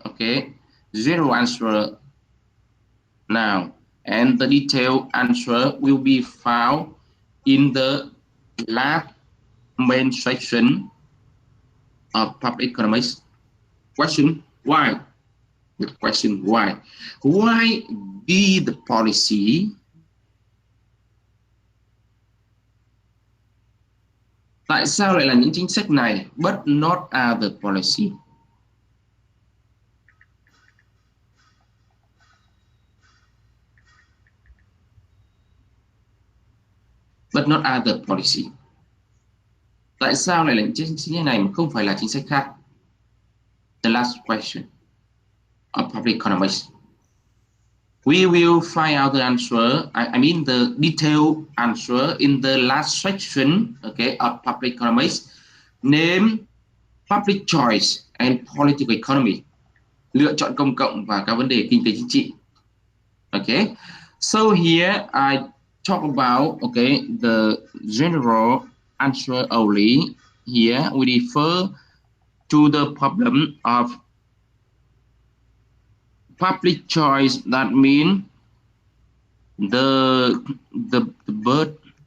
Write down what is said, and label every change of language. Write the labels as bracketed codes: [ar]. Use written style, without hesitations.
[en] Okay, zero answer now, and the detailed answer will be found in the last main section of public economics. Question why? The question why? Why be the policy [vi] tại sao lại là những chính sách này, [en] but not other policy? But not other policy. [vi] Tại sao lại là những chính sách này mà không phải là chính sách khác? [en] The last question of public economics. We will find out the answer, I mean the detailed answer in the last section, okay, of public economics, named public choice and political economy. [vi] Lựa chọn công cộng và các vấn đề kinh tế chính trị. [en] Okay, so here I talk about, okay, the general answer only. Here we refer to the problem of public choice. That means the birth.